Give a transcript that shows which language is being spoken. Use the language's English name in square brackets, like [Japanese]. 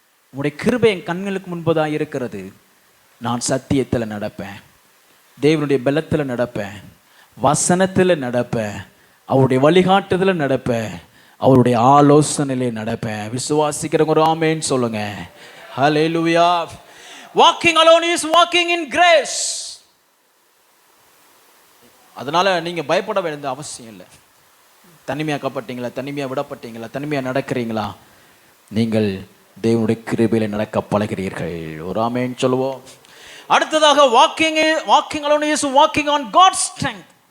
[Tamil] உங்களுடைய கிருபை என் கண்களுக்கு முன்பதாக இருக்கிறது. நான் சத்தியத்தில் நடப்பேன், தேவனுடைய பலத்தில் நடப்பேன், வசனத்தில் நடப்பேன், அவருடைய வழிகாட்டுதல நடப்பேன், அவருடைய ஆலோசனையிலே நடப்பேன். விசுவாசிக்கிறவங்க ஒரு ஆமென் சொல்லுங்க. [English] Hallelujah. Walking alone is walking in grace. [Tamil] அதனால நீங்க பயப்பட வேண்டிய அவசியம் இல்லை. தனிமையாக்கப்பட்டீங்களா, தனிமையா விடப்பட்டீங்களா, தனிமையா நடக்கிறீங்களா, நீங்கள் தேவனுடைய கிருபையில நடக்க பழகிறீர்கள். ஒரு ஆமென் சொல்லுவோம். [English] அடுத்ததாக walking alone is walking on God's strength.